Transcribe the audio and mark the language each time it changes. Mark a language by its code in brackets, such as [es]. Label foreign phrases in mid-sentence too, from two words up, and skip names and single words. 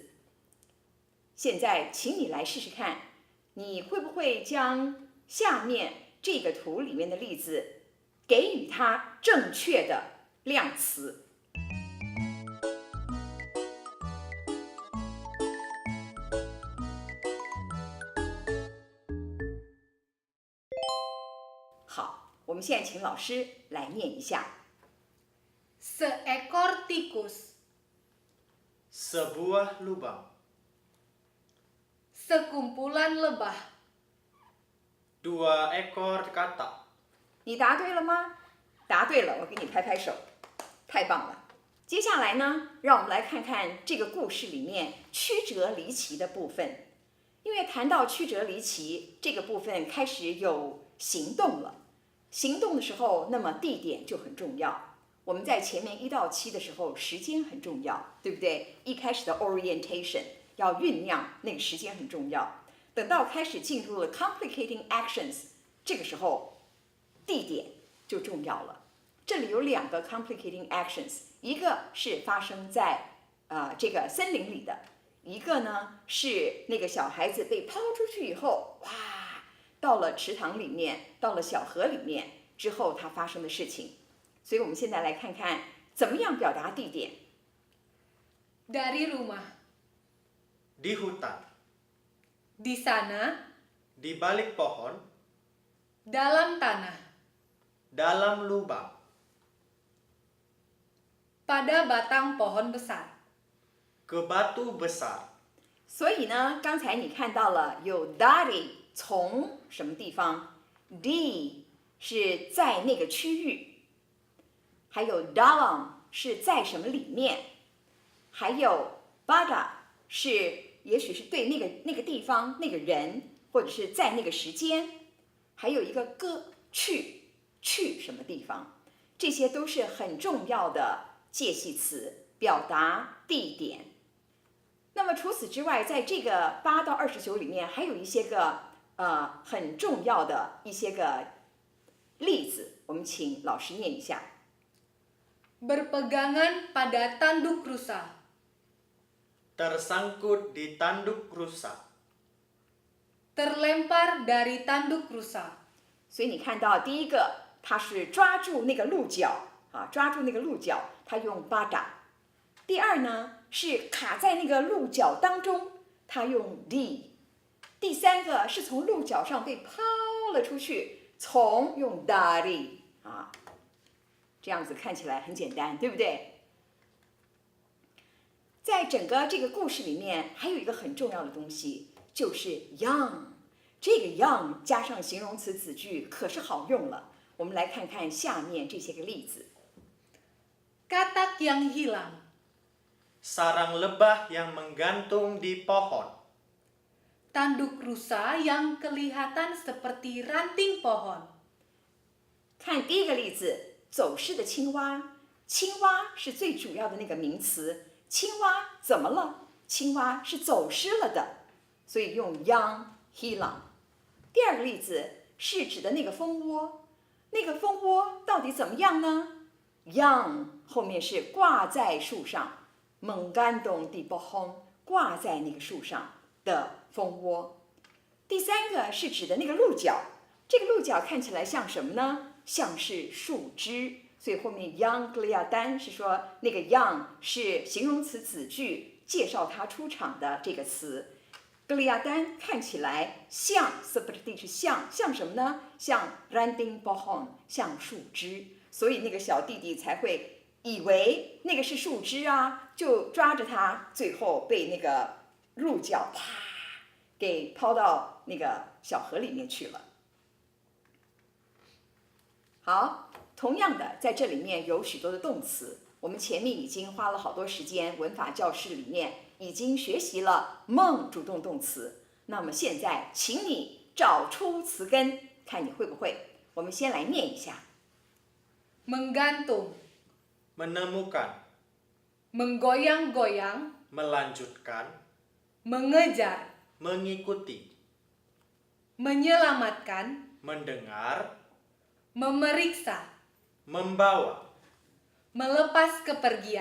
[zh] 现在请你来试试看，你会不会将下面这个图里面的例子给予它正确的量词？好，我们现在请老师来念一下。 [ms] Seekor tikus, Sebuah lubang, sekumpulan lebah, 2 ekor katak. [zh] 你答对了吗？答对了，我给你拍拍手，太棒了。接下来呢，让我们来看看这个故事里面曲折离奇的部分。因为谈到曲折离奇这个部分，开始有行动了。行动的时候，那么地点就很重要。我们在前面1到7的时候，时间很重要，对不对？一开始的 orientation 要酝酿，那个时间很重要。等到开始进入了 [en] complicating actions， [zh] 这个时候地点就重要了。这里有2个 [en] complicating actions， [zh] 一个是发生在这个森林里的，一个呢是那个小孩子被抛出去以后，哇，到了池塘里面，到了小河里面之后，它发生的事情。所以我们现在来看看怎么样表达地点。 [ms] dari rumah, Di hutan, di sana, di balik pohon, dalam tanah, dalam lubang, pada batang pohon besar. ke batu besar. [zh] 所以呢，刚才你看到了有 dari 从什么地方 ，di 是在那个区域。还有 dalam 是在什么里面，还有 pada 是也许是对那个地方那个人，或者是在那个时间，还有一个去什么地方，这些都是很重要的介系词，表达地点。那么除此之外，在这个8到29里面，还有一些个很重要的一些个例子，我们请老师念一下。 [ms] Berpegangan pada tanduk rusa, Tersangkut di tanduk rusa, terlempar dari tanduk rusa. [zh] 所以你看到第一个，它是抓住那个鹿角抓住那个鹿角，它用 pada。第二呢是卡在那个鹿角当中，它用 di。第三个是从鹿角上被抛了出去，从用 dari 这样子看起来很简单，对不对？在整个这个故事里面，还有一个很重要的东西，就是 young。这个 young 加上形容词子句可是好用了。我们来看看下面这些个例子。 [ms] Katak yang hilang, sarang lebah yang menggantung di pohon, tanduk rusa yang kelihatan seperti ranting pohon. [zh] 看第一个例子，走失的青蛙。青蛙是最主要的那个名词。青蛙怎么了？青蛙是走失了的，所以用 [ms] yang hilang。 [zh] 第二个例子是指的那个蜂窝。那个蜂窝到底怎么样呢？ yang 后面是挂在树上 [ms] menggantung di pohon [zh] 挂在那个树上的蜂窝。第三个是指的那个鹿角。这个鹿角看起来像什么呢？像是树枝。所以后面 [ms] yang kelihatan [zh] 是说那个 yang 是形容词子句介绍它出场的这个词。kelihatan 看起来像 seperti 是像什么呢？像 [ms] ranting pohon [zh] 像树枝。所以那个小弟弟才会以为那个是树枝啊，就抓着它，最后被那个鹿角啪给抛到那个小河里面去了。好，同样的，在这里面有许多的动词，我们前面已经花了好多时间，文法教室里面已经学习了梦主动动词。那么现在，请你找出词根，看你会不会。我们先来念一下 [ms] menggantung, menemukan, menggoyang-goyang, melanjutkan, mengejar, mengikuti, menyelamatkan, mendengar, memeriksa, membawa. melepas kepergian.